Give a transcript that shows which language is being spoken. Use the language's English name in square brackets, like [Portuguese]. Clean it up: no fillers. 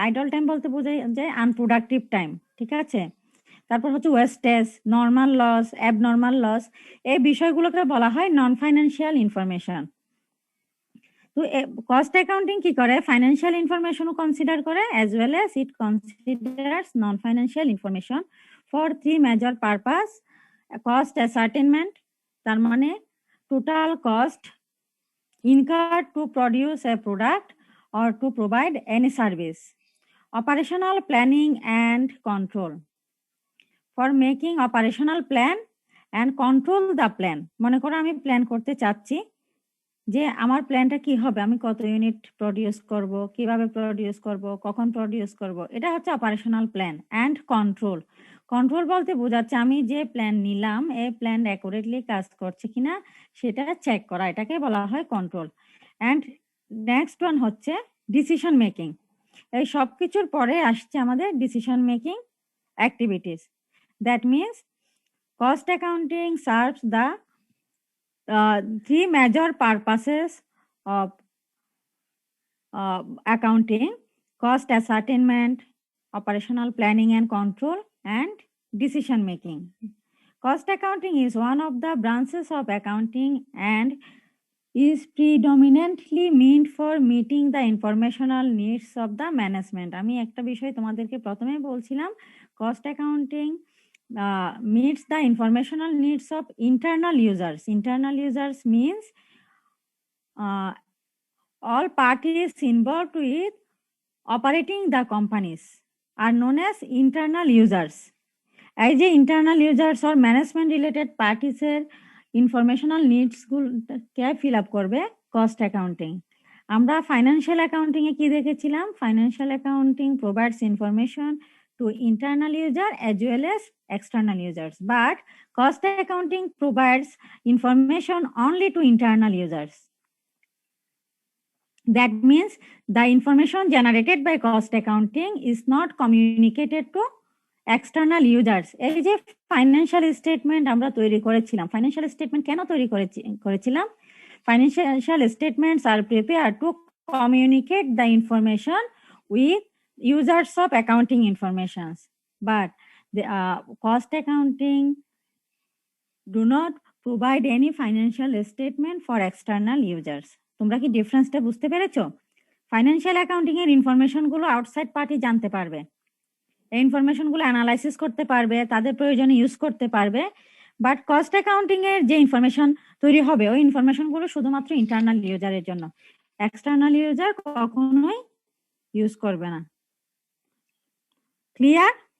[Bangla] Idol time বলতে বোঝায় যায় আনপ্রোডাক্টিভ টাইম, ঠিক আছে। তারপর হচ্ছে wastage, normal loss, abnormal loss, এই বিষয়গুলোকে বলা হয় নন ফাইন্যান্সিয়াল ইনফরমেশন। তো কস্ট অ্যাকাউন্টিং কি করে, ফাইন্যান্সিয়াল ইনফরমেশনও কনসিডার করে [English] As well as it considers non financial information for 3 major purpose. Cost ascertainment, [Bangla] তার মানে [English] Total cost incurred to produce a product or to provide any service. Operational planning and control. For making operational plan and control the plan. [Bangla] মনে করো আমি plan করতে চাচ্ছি যে আমার প্ল্যানটা কি হবে, আমি কত ইউনিট প্রডিউস করব, কিভাবে প্রডিউস করব, কখন প্রডিউস করব, এটা হচ্ছে operational plan. And control, control বলতে বোঝাচ্ছে আমি যে প্ল্যান নিলাম এই প্ল্যান অ্যাকুরেটলি কাজ করছে কিনা সেটা চেক করা, এটাকে বলা হয় কন্ট্রোল। অ্যান্ড নেক্সট ওয়ান হচ্ছে ডিসিশন মেকিং। এই সব কিছুর পরে আসছে আমাদের decision making activities. [English] That means cost accounting serves the 3 major purposes of accounting: cost ascertainment, operational planning and control, and decision making. Cost accounting is one of the branches of accounting and is predominantly meant for meeting the informational needs of the management. [Bangla] আমি একটা বিষয় তোমাদেরকে প্রথমে বলছিলাম, [English] cost accounting meets the informational needs of internal users. Internal users means all parties involved with operating the companies are known as internal users. [Bangla] এই যে internal users আর management related parties এর informational needs গুলোকে fill up করবে cost accounting. আমরা financial accounting এ কি দেখেছিলাম, [English] Financial accounting provides information to internal user as well as external users, but cost accounting provides information only to internal users. That means the information generated by cost accounting is not communicated to external users. [Bangla] এই যে financial statement আমরা তৈরি করেছিলাম, financial statement কেন তৈরি করেছিলাম? [English] Financial statements are prepare to communicate the information with users of accounting informations, but the cost accounting do not provide any financial statement for external users. [Bangla] তোমরা কি ডিফারেন্সটা বুঝতে পেরেছো? ফাইন্যান্সিয়াল অ্যাকাউন্টিং এর ইনফরমেশন গুলো আউটসাইড পার্টি জানতে পারবে, এই ইনফরমেশন গুলো অ্যানালাইসিস করতে পারবে, তাদের প্রয়োজনে ইউজ করতে পারবে, বাট কস্ট অ্যাকাউন্টিং এর যে ইনফরমেশন তৈরি হবে ওই ইনফরমেশন গুলো শুধুমাত্র ইন্টারনাল ইউজারের জন্য, এক্সটার্নাল ইউজার কখনোই ইউজ করবে না। ক্লিয়ার?